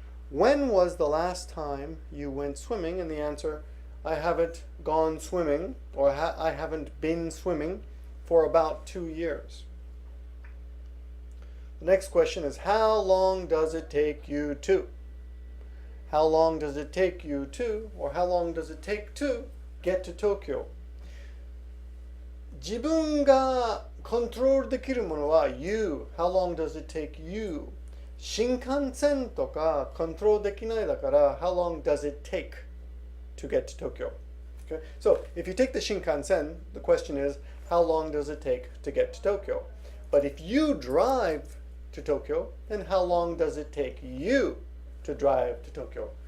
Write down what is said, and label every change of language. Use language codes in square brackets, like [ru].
[en] When was the last time you went swimming? And the answer, I haven't gone swimming, or I haven't been swimming for about 2 years. The next question is, how long does it take you to? How long does it take you to, or how long does it take to get to Tokyo? [ja] 自分がコントロールできるものは [en] you. How long does it take you? [ja] 新幹線とかコントロールできないだから [en] how long does it take to get to Tokyo? Okay? So if you take the Shinkansen, the question is, how long does it take to get to Tokyo? But if you drive to Tokyo, then how long does it take you to drive to Tokyo?